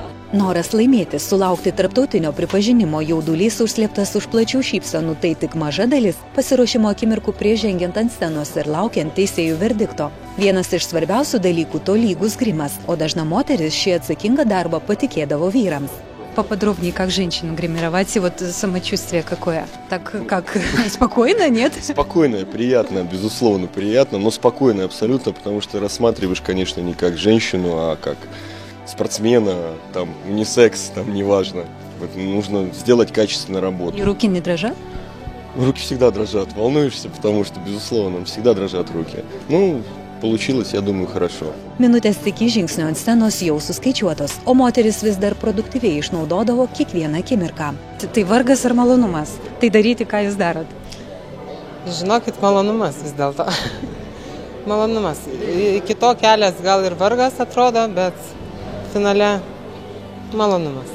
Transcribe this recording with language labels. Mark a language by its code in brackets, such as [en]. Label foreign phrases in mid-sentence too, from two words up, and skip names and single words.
[lt] Noras laimėti, sulaukti tarptautinio pripažinimo, jaudulys užslėptas už plačių šypsenų, tai tik maža dalis pasiruošimo akimirkų prieš žengiant ant scenos ir laukiant teisėjų verdikto. Vienas iš svarbiausių dalykų – tolygus grimas, o dažna moteris šį atsakingą darbą patikėdavo vyrams. [ru] Поподробнее, как женщину гримировать, и вот самочувствие какое? Так как, спокойно, нет? Спокойно, приятно, безусловно, приятно, но спокойно абсолютно, потому что рассматриваешь, конечно, не как женщину, а как спортсмена, там, унисекс, там, неважно. Вот, нужно сделать качественную работу. И руки не дрожат? Руки всегда дрожат, волнуешься, потому что, безусловно, всегда дрожат руки. Ну, получилось, я думаю, хорошо. [lt] Minutės iki žingsnio ant scenos jau suskaičiuotos, o moteris vis dar produktyviai išnaudodavo kiekvieną akimirką. Tai vargas ar malonumas? Tai daryti, ką jūs darot? Žinokit, malonumas vis dėlto. Malonumas. Iki to kelias gal ir vargas atrodo, bet finale malonumas.